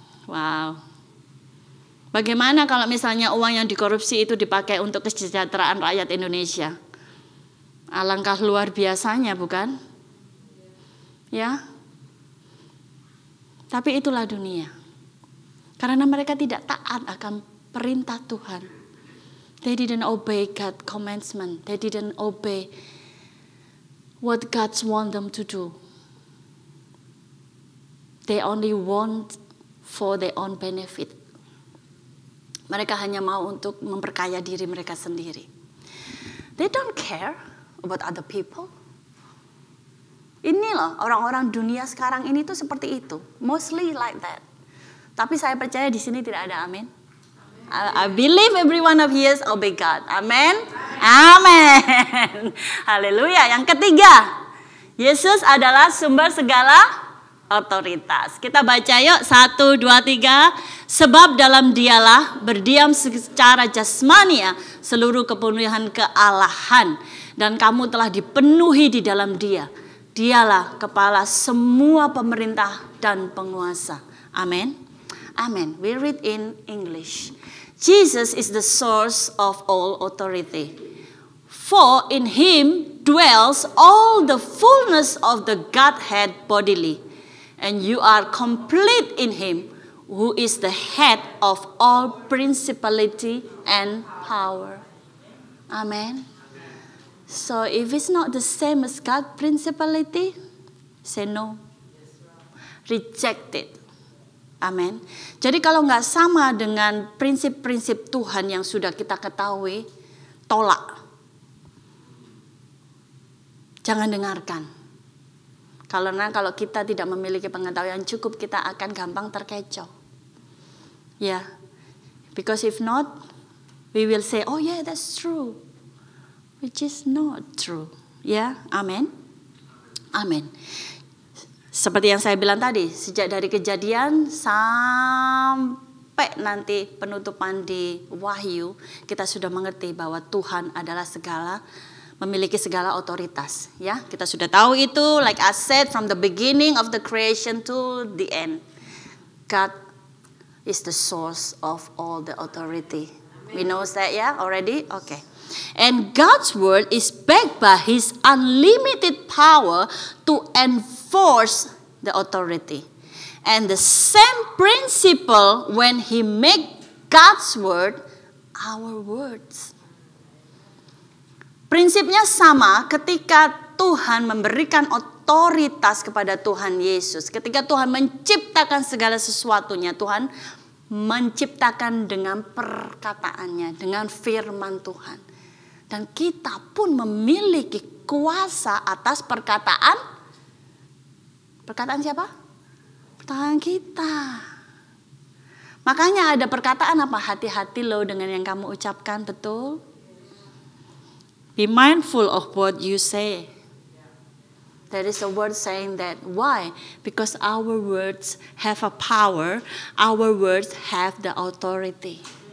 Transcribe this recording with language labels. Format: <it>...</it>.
<id>Wow. Bagaimana kalau misalnya uang yang dikorupsi itu dipakai untuk kesejahteraan rakyat Indonesia? Alangkah luar biasanya, bukan? Ya. Tapi itulah dunia. Karena mereka tidak taat akan perintah Tuhan.</id> <en>They didn't obey God's commandment. They didn't obey what God want them to do. They only want for their own benefit.</en> <id>Mereka hanya mau untuk memperkaya diri mereka sendiri.</id> <en>They don't care about other people.</en> <id>Inilah orang-orang dunia sekarang ini tuh seperti itu.</id> <en>Mostly like that.</en> <id>Tapi saya percaya di sini tidak ada amin.</id> <en>I believe every one of you obey God. Amen. Amen. Haleluya.</en> <id>Yang ketiga, Yesus adalah sumber segala otoritas. Kita baca yuk 1, 2, 3. Sebab dalam dialah berdiam secara jasmania seluruh kepenuhan kealahan. Dan kamu telah dipenuhi di dalam dia. Dialah kepala semua pemerintah dan penguasa.</id> <en>Amin. Amen. We read in English. Jesus is the source of all authority. For in him dwells all the fullness of the Godhead bodily. And you are complete in him, who is the head of all principality and power. Amen. So if it's not the same as God principality, say no. Reject it. Amen.</en> <id>Jadi kalau nggak sama dengan prinsip-prinsip Tuhan yang sudah kita ketahui, tolak. Jangan dengarkan. Karena kalau kita tidak memiliki pengetahuan cukup, kita akan gampang terkecoh.</id> <en>Ya, because if not, we will say, oh yeah, that's true, which is not true. Ya, amin, amin.</en> <id>Seperti yang saya bilang tadi, sejak dari Kejadian sampai nanti penutupan di Wahyu, kita sudah mengerti bahwa Tuhan adalah memiliki segala otoritas. Ya, kita sudah tahu itu.</id> <en>Like I said, from the beginning of the creation to the end, God is the source of all the authority. We know that, yeah, already. Okay. And God's word is backed by His unlimited power to enforce the authority. And the same principle when He make God's word our words.</en> <id>Prinsipnya sama ketika Tuhan memberikan otoritas kepada Tuhan Yesus. Ketika Tuhan menciptakan segala sesuatunya, Tuhan menciptakan dengan perkataannya, dengan firman Tuhan. Dan kita pun memiliki kuasa atas perkataan. Perkataan siapa? Perkataan kita. Makanya ada perkataan apa? Hati-hati loh dengan yang kamu ucapkan, betul?</id> <en>Be mindful of what you say. There is a word saying that. Why? Because our words have a power. Our words have the authority.</en>